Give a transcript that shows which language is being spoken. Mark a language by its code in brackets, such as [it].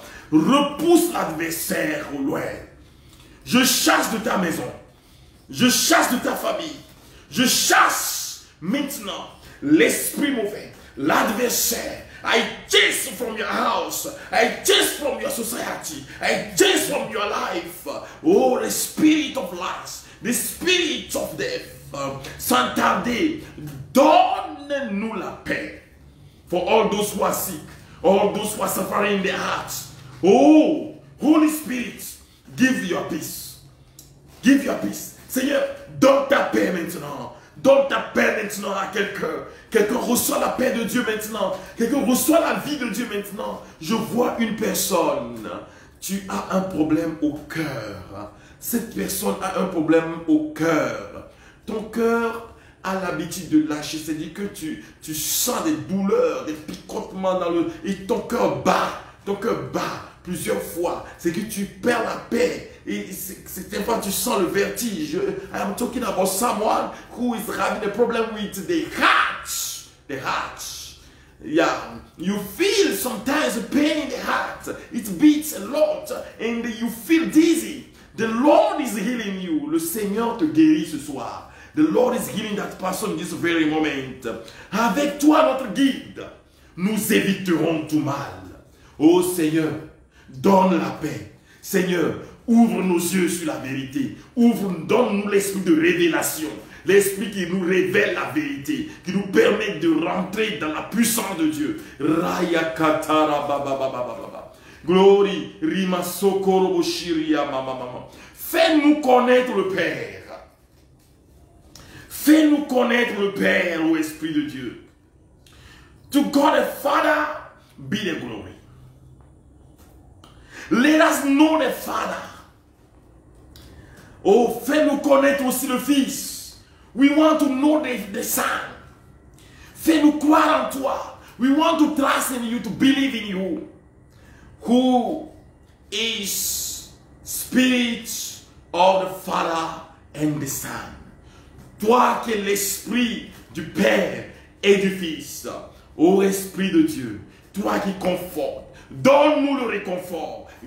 [fr] Repousse l'adversaire au loin. Je chasse de ta maison. Je chasse de ta famille. Je chasse maintenant l'esprit mauvais, l'adversaire. [en] I chase from your house. I chase from your society. I chase from your life. Oh, the spirit of lies, the spirit of death. [fr] Sans tarder, donne-nous la paix. [en] For all those who are sick, all those who are suffering in their hearts. Oh, Holy Spirit, give your peace. Give your peace. [fr] Seigneur, donne ta paix maintenant. Donne ta paix maintenant à quelqu'un. Quelqu'un reçoit la paix de Dieu maintenant. Quelqu'un reçoit la vie de Dieu maintenant. Je vois une personne. Tu as un problème au cœur. Cette personne a un problème au cœur. Ton cœur a l'habitude de lâcher. C'est-à-dire que tu sens des douleurs, des picotements dans le... Et ton cœur bat. Ton cœur bat plusieurs fois. C'est que tu perds la paix. Et certaines fois, tu sens le vertige. [en] I am talking about someone who is having a problem with the heart. The heart. Yeah. You feel sometimes pain in the heart. It beats a lot. And you feel dizzy. The Lord is healing you. [fr] Le Seigneur te guérit ce soir. [en] The Lord is healing that person in this very moment. [fr] Avec toi, notre guide, nous éviterons tout mal. Oh Seigneur, donne la paix. Seigneur, ouvre nos yeux sur la vérité. Donne-nous l'esprit de révélation. L'Esprit qui nous révèle la vérité, qui nous permet de rentrer dans la puissance de Dieu. Raya katara baba baba baba. Glory, rima sokoro boshiria mama mama. Fais-nous connaître le Père. Fais-nous connaître le Père, ô Esprit de Dieu. [en] To God the Father be the glory. Let us know the Father. [fr] Oh, fais-nous connaître aussi le Fils. [en] We want to know the Son. [fr] Fais-nous croire en toi. [en] We want to trust in you, to believe in you. Who is Spirit of the Father and the Son. [fr] Toi qui es l'Esprit du Père et du Fils. Ô Esprit de Dieu, toi qui confortes, donne-nous le réconfort.